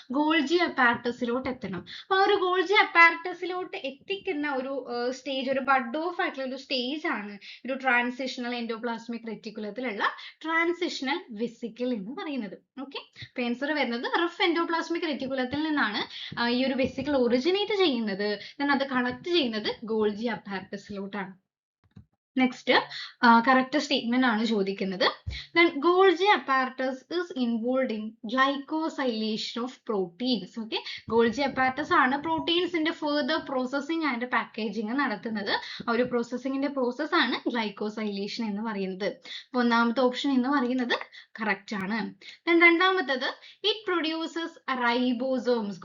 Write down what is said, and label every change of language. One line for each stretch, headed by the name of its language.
Malayalam: Golgi അപ്പാരറ്റസിലോട്ട് എത്തണം. അപ്പൊ ആ ഒരു ഗോൾജി അപ്പാരറ്റസിലോട്ട് എത്തിക്കുന്ന ഒരു സ്റ്റേജ്, ഒരു ബഡ് ഓഫ് ആയിട്ടുള്ള ഒരു സ്റ്റേജ് ആണ് ഒരു ട്രാൻസിഷണൽ എൻഡോപ്ലാസ്മിക് റെറ്റിക്കുലത്തിലുള്ള ട്രാൻസിഷണൽ വെസിക്കിൾ എന്ന് പറയുന്നത്. ഓക്കെ, അപ്പൊ ആൻസർ വരുന്നത് റഫ് എൻഡോപ്ലാസ്മിക് റെറ്റിക്കുലത്തിൽ നിന്നാണ് ഈ ഒരു വെസിക്കിൾ ഒറിജിനേറ്റ് ചെയ്യുന്നത്. then അത് കണക്ട് ചെയ്യുന്നത് ഗോൾജി അപ്പാരറ്റസിലോട്ടാണ്. നെക്സ്റ്റ്, കറക്റ്റ് സ്റ്റേറ്റ്മെന്റ് ആണ് ചോദിക്കുന്നത്.
English: then Golgi apparatus is involved in glycosylation of proteins.
Malayalam: okay, Golgi apparatus ആണ് പ്രോട്ടീൻസിന്റെ ഫർദർ പ്രോസസ്സിംഗ് ആൻഡ് പാക്കേജിംഗ് നടത്തുന്നത്. ആ ഒരു പ്രോസസ്സിംഗിന്റെ പ്രോസസ് ആണ് ഗ്ലൈക്കോസൈലേഷൻ എന്ന് പറയുന്നത്. അപ്പൊ ഒന്നാമത്തെ ഓപ്ഷൻ എന്ന് പറയുന്നത് കറക്റ്റ് ആണ്. then രണ്ടാമത്തത്,
English: It produces ribosomes.